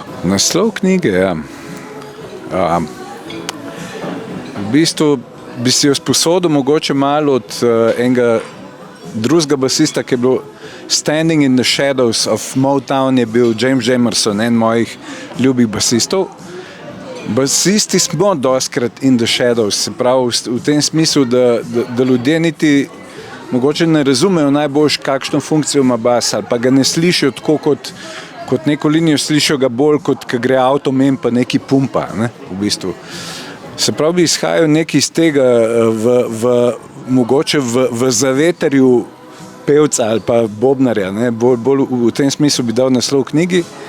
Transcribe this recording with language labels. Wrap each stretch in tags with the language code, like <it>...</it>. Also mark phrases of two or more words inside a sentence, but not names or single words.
<sl>Naslov knjige, ja. V bistvu bi si jo sposodil mogoče malo od enega drugega basista, ki je bil Standing in the Shadows of Motown, je bil James Jamerson, en mojih ljubih basistov. Basisti smo dostikrat</sl> <en>in the shadows,</en> <sl>se pravi v tem smislu, da ljudje niti mogoče ne razumejo najbolj, kakšno funkcijo ima bas, ali pa ga ne slišijo tako kot neko linijo, slišijo ga bolj, kot ko gre avto mem, pa neki pumpa, ne, v bistvu. Se pravi, bi izhajal nekaj iz tega mogoče v zavetrju pevca ali pa bobnarja, ne, bolj v tem smislu bi dal naslov knjigi.</sl>